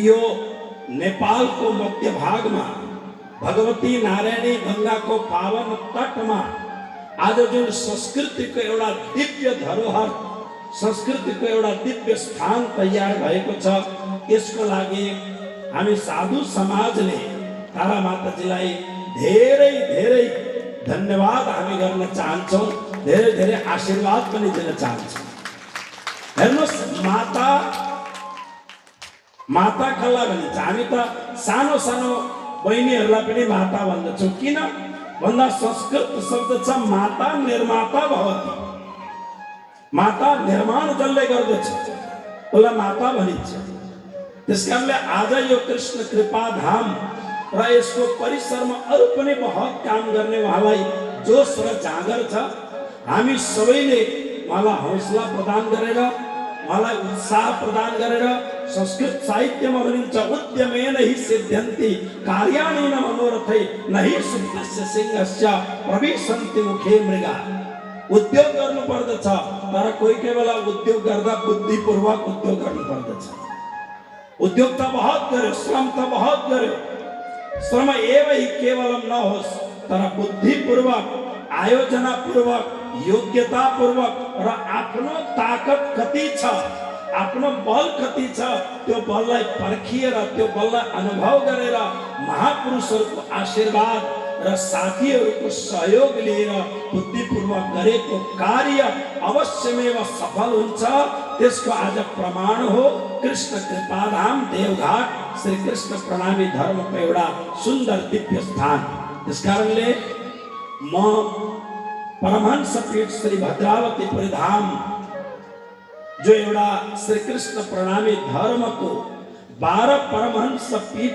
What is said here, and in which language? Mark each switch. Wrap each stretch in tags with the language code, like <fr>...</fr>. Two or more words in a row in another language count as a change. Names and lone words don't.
<ne>यो नेपालको मध्य भागमा भगवती नारायणी गङ्गाको पावन तटमा आज जुन संस्कृतिको एउटा दिव्य धरोहर, संस्कृतिको एउटा दिव्य स्थान तयार भएको छ, यसको लागि हामी साधु समाजले तारा माताजीलाई धेरै धेरै धन्यवाद हामी गर्न चाहन्छौँ, धेरै धेरै आशीर्वाद पनि दिन चाहन्छौँ। हेर्नुहोस्, माता कसलाई भनिन्छ? हामी त सानो सानो बहिनीहरूलाई पनि माता भन्दछौँ। किन भन्दा संस्कृत शब्द छ</ne> <sa>माता निर्माता भवति,</sa> <ne>माता निर्माण जसले गर्दछ उसलाई माता भनिन्छ। त्यसकारणले आज यो कृष्ण कृपा धाम र यसको परिसरमा अरू पनि बहुत काम गर्ने उहाँलाई जोश र जाँगर छ। हामी सबैले उहाँलाई हौसला प्रदान गरेर, उहाँलाई उत्साह प्रदान गरेर, संस्कृत साहित्यमा भनिन्छ</ne> <sa>उद्यमेन हि सिद्ध्यन्ति कार्याणि न मनोरथै नहि सुप्तस्य सिंहस्य प्रविशन्ति मुखे मृगा।</sa> <ne>उद्योग गर्नु पर्दछ, तर कोही बेला उद्योग गर्दा बुद्धिपूर्वक उद्योग गर्नु पर्दछ। उद्योग त बहुत गर्यो, श्रम त बहुत गर्यो,</ne> <sa>श्रम एव हि केवलम</sa> <ne>नहोस्, तर बुद्धिपूर्वक, आयोजनापूर्वक, योग्यतापूर्वक र आफ्नो ताकत कति छ, आफ्नो बल कति छ, त्यो बललाई पर्खिएर, त्यो बललाई अनुभव गरेर महापुरुषहरूको आशीर्वाद र साथीहरूको सहयोग लिएर बुद्धिपूर्वक गरेको कार्य अवश्यमेव सफल हुन्छ। त्यसको आज प्रमाण हो कृष्ण कृपाधाम देवघाट श्री कृष्ण प्रणामी धर्मको एउटा सुन्दर दिव्य स्थान। त्यसकारणले म परमहंस पीठ श्री भद्रावतीपुरी धाम, जो एउटा श्री कृष्ण प्रणामी धर्मको 12 परमहंस पीठ</ne>